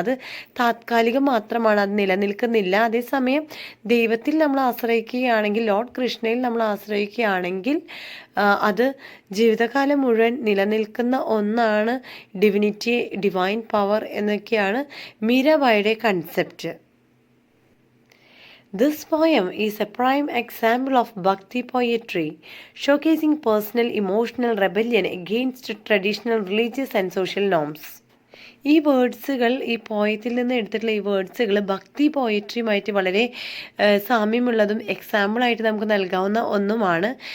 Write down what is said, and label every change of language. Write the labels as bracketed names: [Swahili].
[Malayalam] അത് താത്കാലികം മാത്രമാണ്, അത് നിലനിൽക്കുന്നില്ല. അതേസമയം ദൈവത്തിൽ നമ്മൾ ആശ്രയിക്കുകയാണെങ്കിൽ, ലോർഡ് കൃഷ്ണയിൽ നമ്മൾ ആശ്രയിക്കുകയാണെങ്കിൽ അത് ജീവിതകാലം മുഴുവൻ നിലനിൽക്കുന്ന ഒന്നാണ്. ഡിവിനിറ്റി, ഡിവൈൻ പവർ എന്നൊക്കെയാണ് മീരാബായിയുടെ concept. [English] This poem is a prime example of Bhakti poetry, showcasing personal emotional rebellion against traditional religious and social norms. [Malayalam] ഈ വേർഡ്സുകൾ, ഈ പോയത്തിൽ നിന്ന് എടുത്തിട്ടുള്ള ഈ വേർഡ്സുകൾ ഭക്തി പോയട്രിയുമായിട്ട് വളരെ സാമ്യമുള്ളതും എക്സാമ്പിളായിട്ട് നമുക്ക് നൽകാവുന്ന ഒന്നുമാണ്.